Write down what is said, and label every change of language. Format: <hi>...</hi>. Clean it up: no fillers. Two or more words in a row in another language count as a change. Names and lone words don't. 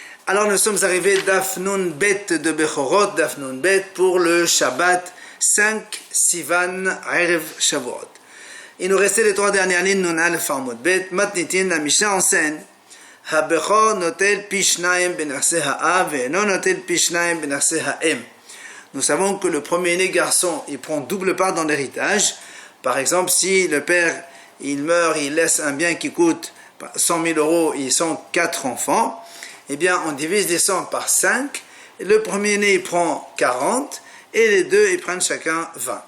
<fr>Alors nous sommes arrivés d'Afnun Bet de Bechorot, d'Afnun Bet pour le Shabbat 5 Sivan</fr> <he>ערב שבועות.</he> <fr>Il nous restait les 3 dernières lignes,</fr> <he>נון אלף עמוד בית.</he> <fr>Matnitin, la Mishnah enseigne</fr> <he>הבכור נוטל פי שנים בנכסי האב</he> <fr>et non</fr> <he>נוטל פי שנים בנכסי האם.</he> <fr>Nous savons que le premier-né garçon, il prend double part dans l'héritage. Par exemple, si le père, il meurt, il laisse un bien qui coûte 100 000 euros, ils sont 4 enfants, eh bien, on divise les 100 par 5, le premier-né, il prend 40, et les deux, ils prennent chacun 20.</fr>